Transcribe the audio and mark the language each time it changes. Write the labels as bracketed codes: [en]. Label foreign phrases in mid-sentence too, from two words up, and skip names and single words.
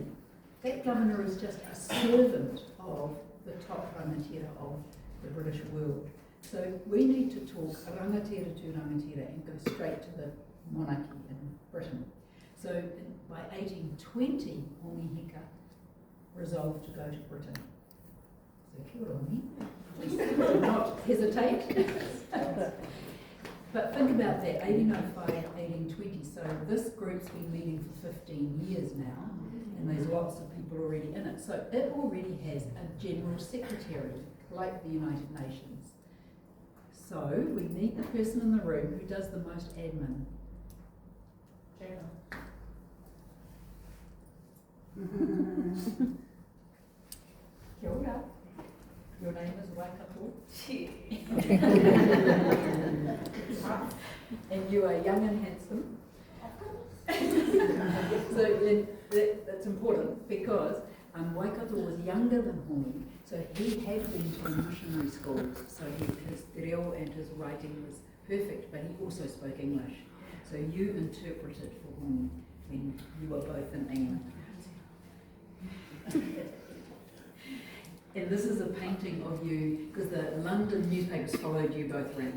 [en] That governor is just a servant of the top rangatira of the British world. So we need to talk rangatira to rangatira and go straight to the monarchy in Britain. So by 1820, Hongi Hika resolved to go to Britain. [mi] So kia ora, Hongi. [en] Please do not hesitate. But think about that, 1805, 1820, so this group's been meeting for 15 years now, and there's lots of people already in it. So it already has a general secretary, like the United Nations. So we need the person in the room who does the most admin. [mi] Kia ora. [en] Your name is Whaka. And you are young and handsome. So then that's important because Waikato was younger than Hongi, so he had been to a missionary school, so his [mi] te reo [en] and his writing was perfect, but he also spoke English. So you interpreted for Hongi when you were both in England. And this is a painting of you, because the London newspapers followed you both around.